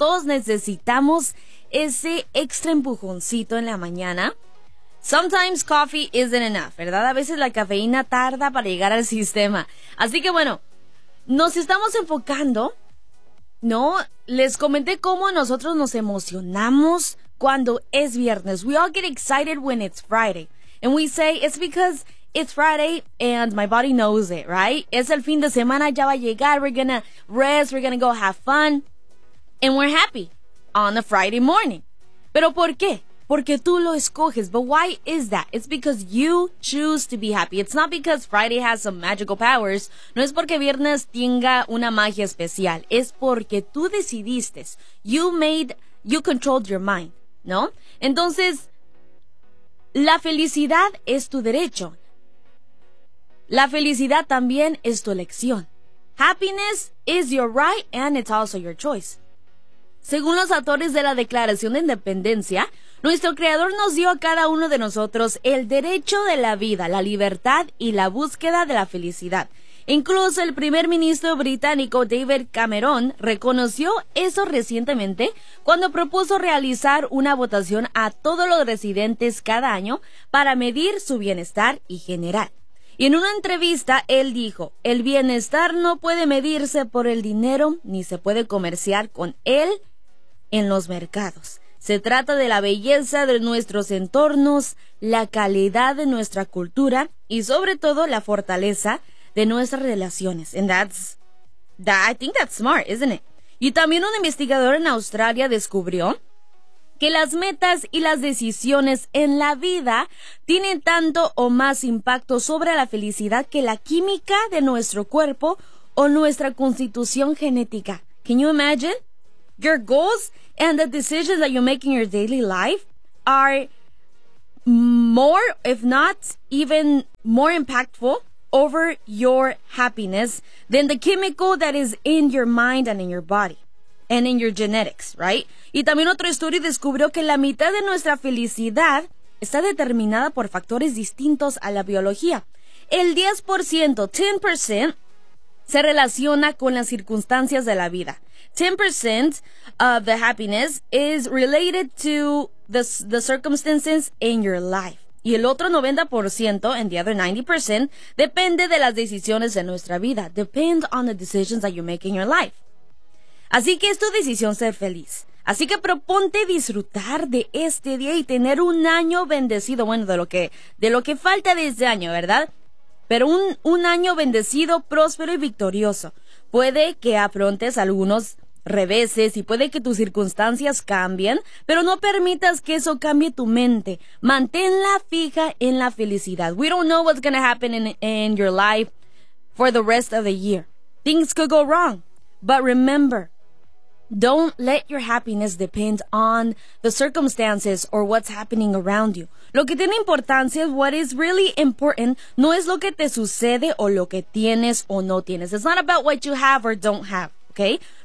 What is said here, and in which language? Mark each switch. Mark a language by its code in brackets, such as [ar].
[es] Todos necesitamos ese extra empujoncito en la mañana. [en] Sometimes coffee isn't enough, [es] ¿verdad? A veces la cafeína tarda para llegar al sistema. Así que bueno, nos estamos enfocando, ¿no? Les comenté cómo nosotros nos emocionamos cuando es viernes. [en] We all get excited when it's Friday. And we say, it's because it's Friday and my body knows it, right? [es] Es el fin de semana, ya va a llegar. [en] We're gonna rest, we're gonna go have fun. And we're happy on a Friday morning. [es] ¿Pero por qué? Porque tú lo escoges. [en] But why is that? It's because you choose to be happy. It's not because Friday has some magical powers. [es] No es porque viernes tenga una magia especial. Es porque tú decidiste. [en] You controlled your mind, [es] ¿no? Entonces, la felicidad es tu derecho. La felicidad también es tu elección. [en] Happiness is your right and it's also your choice. [es] Según los autores de la Declaración de Independencia, nuestro Creador nos dio a cada uno de nosotros el derecho de la vida, la libertad y la búsqueda de la felicidad. Incluso el primer ministro británico David Cameron reconoció eso recientemente cuando propuso realizar una votación a todos los residentes cada año para medir su bienestar y general. Y en una entrevista él dijo, el bienestar no puede medirse por el dinero ni se puede comerciar con él en los mercados. Se trata de la belleza de nuestros entornos, la calidad de nuestra cultura y sobre todo la fortaleza de nuestras relaciones. [en] And I think that's smart, isn't it? [es] Y también un investigador en Australia descubrió que las metas y las decisiones en la vida tienen tanto o más impacto sobre la felicidad que la química de nuestro cuerpo o nuestra constitución genética. [en] Can you imagine? Your goals and the decisions that you make in your daily life are more, if not even more impactful over your happiness than the chemical that is in your mind and in your body and in your genetics, right? [es] Y también otro estudio descubrió que la mitad de nuestra felicidad está determinada por factores distintos a la biología. El 10%, 10%, se relaciona con las circunstancias de la vida. [en] 10% of the happiness is related to the circumstances in your life. [es] Y el otro 90%, [en] and the other 90%, [es] depende de las decisiones de nuestra vida. [en] Depend on the decisions that you make in your life. [es] Así que es tu decisión ser feliz. Así que proponte disfrutar de este día y tener un año bendecido. Bueno, de lo que falta de este año, ¿verdad? Pero un año bendecido, próspero y victorioso. Puede que afrontes algunos reveses y puede que tus circunstancias cambien, pero no permitas que eso cambie tu mente. Manténla fija en la felicidad. [en] We don't know what's gonna happen in your life for the rest of the year. Things could go wrong. But remember, don't let your happiness depend on the circumstances or what's happening around you. [es] Lo que tiene importancia, [en] what is really important, [es] no es lo que te sucede o lo que tienes o no tienes. [en] It's not about what you have or don't have, okay?